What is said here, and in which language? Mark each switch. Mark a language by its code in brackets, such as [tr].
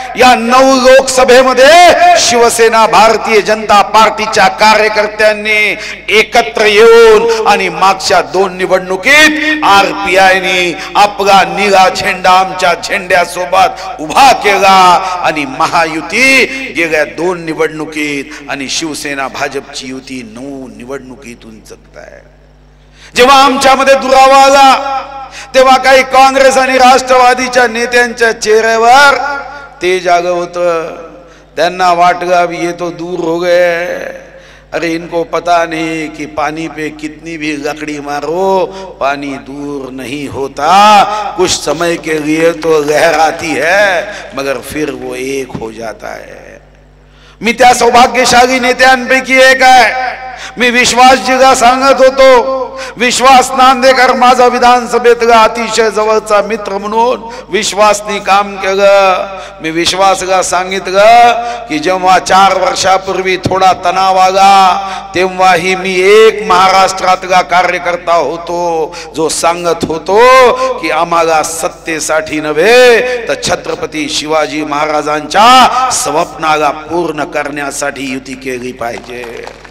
[mr] या 9 लोकसभेमध्ये शिवसेना भारतीय जनता पार्टीच्या कार्यकर्त्यांनी एकत्र येऊन आणि मागच्या 2 निवडणुकीत आरपीआयने आपला निळा झेंडा आमच्या झेंड्यासोबत उभा केला आणि महायुती गेल्या 2 निवडणुकीत आणि शिवसेना भाजपची युती 9 निवडणुकीतून जगत आहे। जेव्हा आमच्यामध्ये दुरावा आला तेव्हा काही काँग्रेस आणि राष्ट्रवादीच्या नेत्यांच्या चेहऱ्यावर तेज आग होतं। त्यांना वाटलं [hi] अब ये तो दूर हो गए, अरे इनको पता नहीं कि पानी पे कितनी भी लकड़ी मारो पानी दूर नहीं होता, कुछ समय के लिए तो लहराती है मगर फिर वो एक हो जाता है। [mr] मी त्या सौभाग्यशाली नेत्यांपैकी एक आहे। मी विश्वासजीला सांगत होतो, विश्वास नांदेकर माझा विधानसभेतला अतिशय जवळचा मित्र म्हणून विश्वासनी काम केलं। मी विश्वासला सांगितलं की जेव्हा 4 वर्षापूर्वी थोडा तणाव आला तेव्हाही मी एक महाराष्ट्रातला कार्यकर्ता होतो जो सांगत होतो की आम्हाला सत्तेसाठी नव्हे तर छत्रपती शिवाजी महाराजांच्या स्वप्नाला पूर्ण करण्यासाठी युती केली पाहिजे।